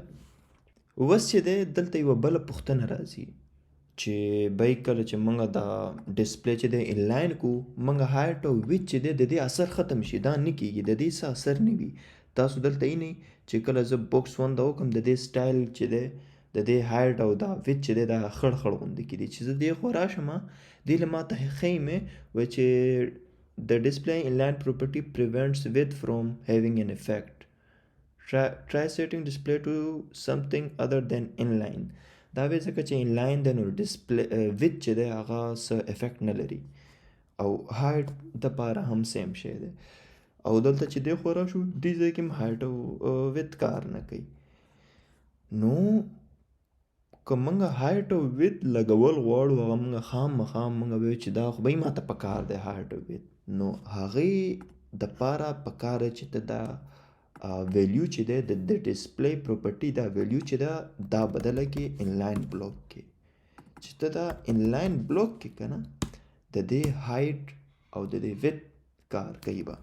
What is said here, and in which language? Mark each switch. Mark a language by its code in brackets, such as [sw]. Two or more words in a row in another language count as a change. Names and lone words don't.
[ps] اوس چې دی دلته یوه بله پوښتنه راځي چې بای کله چې موږ دا ډسپلی چې دی انلاین کو موږ هایټ او ویت چې دی د دې اثر ختم شي دا نه کېږي د دې څه اثر نه وي. تاسو دلته وینئ چې کله زه بوکس 1 دا وکړم د دې سټایل چې دی د دې هایټ او دا ویت چې دی دا خړ خړ غوندې کېدي چې زه دې خوا راشم دې له ما ته ښیي مې وایي چې [en] the display inline property prevents width from having an effect. Try setting display to something other than inline. [ps] دا وی ځکه چې انلاین دی نو [en] display width [ps] چې دی هغه څه افیکټ نه لري او هایټ دپاره هم سیم شی دی او دلته چې دی خوا راشو دې ځای کې هم هایټ او ویت کار نه کوي. نو که موږ هایټ او ویت لګول غواړو هغه موږ خامخا موږ وایو چې دا خو به یې ما ته پکار دی هایټ او ویت نو هغې دپاره پکار دی چې ته دا ویلیو چې دی د [en] display property [ps] دا ویلیو چې ده دا بدله کې [en] inline block [ps] کې چې ته دا [en] inline block [ps] کې که نه د دې هایټ او د دې ویت کار کوي به.